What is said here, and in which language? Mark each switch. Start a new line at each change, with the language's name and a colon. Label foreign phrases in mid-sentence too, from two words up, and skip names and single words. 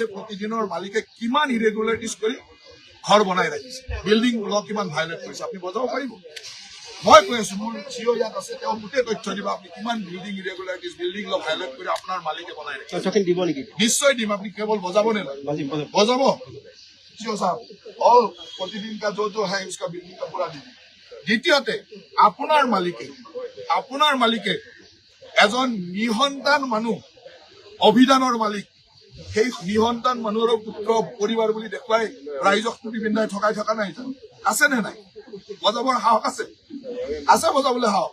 Assamese: প্ৰতিদিনৰ মালিকে কিমান ইৰেগুলাৰিটিজ কৰি ঘৰ বনাই ৰাখিছে,
English: building law
Assamese: কিমান ভাইলেট কৰিছে, আপুনি বজাব পাৰিব? মই কৈ আছো, মোৰ CEO ইয়াত আছে, তেওঁ গোটেই তথ্য দিব। আপুনি কিমান
English: building irregularities, building law violate
Assamese: কৰি আপোনাৰ মালিকে বনাই ৰাখিছে। দিব নেকি? নিশ্চয় দিম। আপুনি কেৱল বজাব নে নাই? বজাব।
Hindi: CEO साहब, और प्रतिदिन का जो है उसका बिल्डिंग का पूरा दीजिए।
Assamese: দ্বিতীয়তে, আপোনাৰ মালিকে এজন নিসন্তান মানুহ, অভিধানৰ মালিক, সেই নিসন্তান মানুহৰ পুত্ৰ পৰিবাৰ বুলি দেখুৱাই ৰাইজক টুপি পিন্ধাই ঠকাই থকা নাই জানো? আছে নে নাই? বজাবৰ সাহস আছে? আছে বজাবলৈ সাহস।